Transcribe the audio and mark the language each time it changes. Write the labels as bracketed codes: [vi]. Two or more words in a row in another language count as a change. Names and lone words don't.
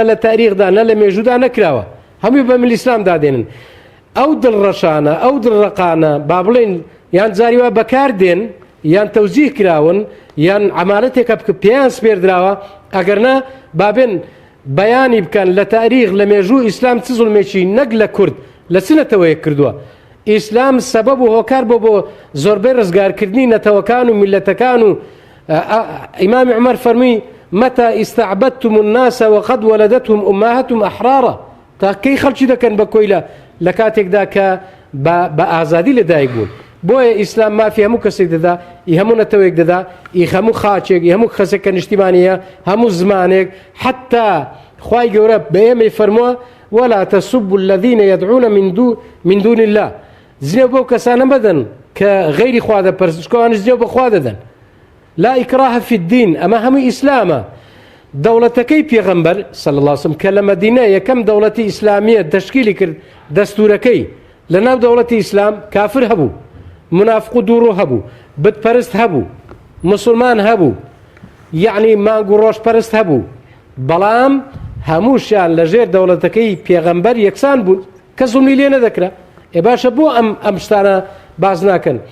[ckb] لە تاریخدا نە لە مێژوودا نەکراوە هەمووی بە ملی ئیسلامدا دێنن ئەو دڵڕەشانە ئەو دڵڕقانە با بڵێن یان جاریوە بەکار دێن یان تەوزیح کراون یان عەمالەتێکە پێیان سپێردراوە ئەگەرنا بابێن بەیانی بکەن لە تاریخ لە مێژوو ئیسلام چ زوڵمێکی نەک لە کورد لە چنەتەوەیە کردووە ئیسلام سەبەب و هۆکار بۆ زۆربەی ڕزگارکردنی نەتەوەکان و میلەتەکان و ئیمامی عومەر فەرمووی [ar] مەتى استعبدتم الناس وقد ولدتهم أمهاتهم أحرارا [ckb] تا کەی خەڵکی دەکەن بە کۆی لە کاتێکدا کە بە ئازادی لەدایک بوون بۆیە ئیسلام مافی هەموو کەسێک دەدا ئی هەموو نەتەوەیەک دەدا ئی هەموو خاچێک ئی هەموو کەسێک کە نیشتیمانیە هەموو زمانێک حتا خوای گەورە بە ئێمەی فەرمووە [ar] ولا تسبوا الذين يدعون من دون الله [ckb] زنێ بۆ کەسانە بەدەن کە غەیری خوا دەپەرستن چکەوانش زنێ بە خوا دەدەن [ar] لا ئیکراهە فی الدین [ckb] ئەمە هەمووی ئیسلامە دەوڵەتەکەی پێغەمبەر [ar] صلی الله علیه وسلم [ckb] کە لە مەدینە یەکەم دەوڵەتی ئیسلامیە تەشکیلی کرد دەستوورەکەی لە ناو دەوڵەتی ئیسلام کافر هەبوو منافق و دووڕۆ هەبوو بتپەرست هەبوو مسلمان هەبوو یعنی مانگ و ڕۆژپەرست هەبوو بەڵام هەمووشیان لەژێر دەوڵەتەکەی پێغەمبەر یەکسان بوون کە زوڵمی لێ نەدەکرا ئێ باشە بۆ ئەم شتانە باز ناکەن